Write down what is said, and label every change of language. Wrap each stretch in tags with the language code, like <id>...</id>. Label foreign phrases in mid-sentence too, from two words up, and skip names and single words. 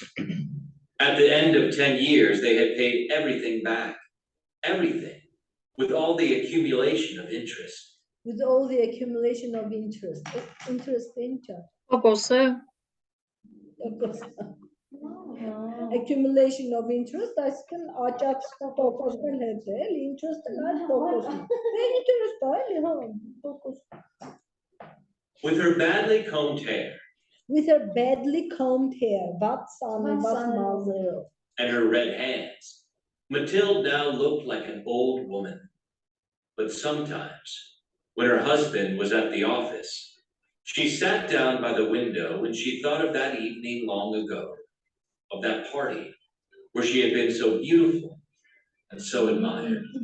<en>At the end of 10 years, they had paid everything back. Everything, with all the accumulation of interest. With all the accumulation of interest. Accumulation of interest,</en> <hy>այսինքն աճած տոկոսն հետ է, interest-ը այդ տոկոսն է։ Interest-ը էլի, հա, տոկոս։</hy> <en>With her badly combed hair. With her badly combed hair, and her red hands. Mathilde now looked like an old woman. But sometimes, when her husband was at the office, she sat down by the window and she thought of that evening long ago, of that party where she had been so beautiful and so admired.</en>